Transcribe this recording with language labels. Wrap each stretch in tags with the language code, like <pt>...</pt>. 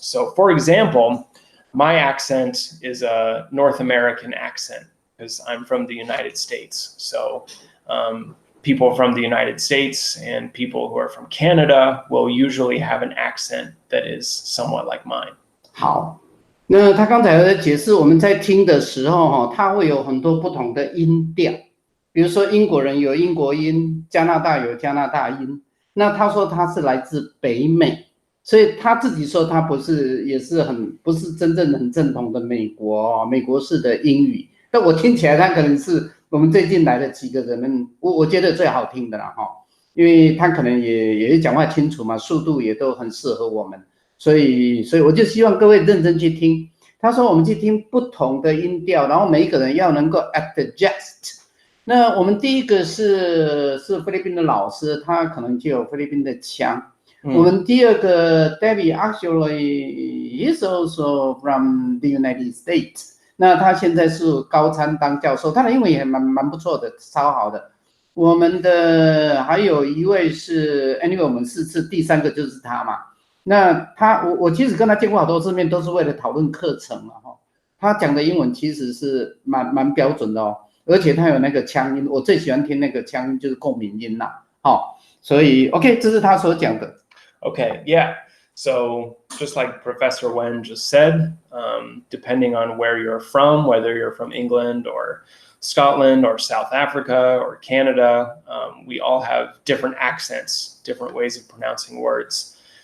<en>So, for example, my accent is a North American accent because I'm from the United States. So people from the United States and people who are from Canada will usually have an accent that is somewhat like mine.</en> <zh>好，那他刚才有在解释，我们在听的时候他会有很多不同的音调，比如说英国人有英国音，加拿大有加拿大音。那他说他是来自北美，所以他自己说他不是，也是不是真正很正统的美国式的英语。但我听起来他可能是我们最近来的几个人，我觉得最好听的啦因为他可能也讲话清楚嘛，速度也都很适合我们，所以我就希望各位认真去听。他说我们去听不同的音调，然后每一个人要能够 adjust。那我们第一个是菲律宾的老师，他可能就有菲律宾的腔。我们第二个</zh> <en>Debbie actually is also from the United States。</en> <zh>那他现在是高参当教授，他的英文也蛮不错的，超好的。我们的还有一位是 anyway 我们4次，第3个就是他嘛。那我其实跟他见过好多次面，都是为了讨论课程嘛他讲的英文其实是蛮标准的而且他有那个腔音，我最喜欢听那个腔音，就是共鸣音啦。所以 OK， 这是他所讲的。</zh> <en>Okay, yeah. So just like Professor Wen just said, depending on where you're from, whether you're from England or Scotland or South Africa or Canada, we all have different accents, different ways of pronouncing words.</en>